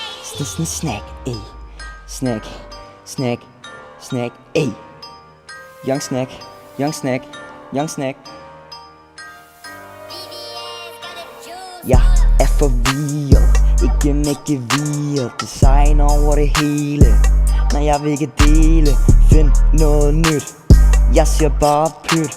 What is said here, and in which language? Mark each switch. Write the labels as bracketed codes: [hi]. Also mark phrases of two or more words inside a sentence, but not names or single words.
[en] Snack, ey. Snack, snack, snack, ey. Young snack, young snack, young snack. [da] Jeg er forvirret, ikke mægtig viret. Design over det hele, når jeg vil ikke dele. Find noget nyt, jeg siger bare pyt.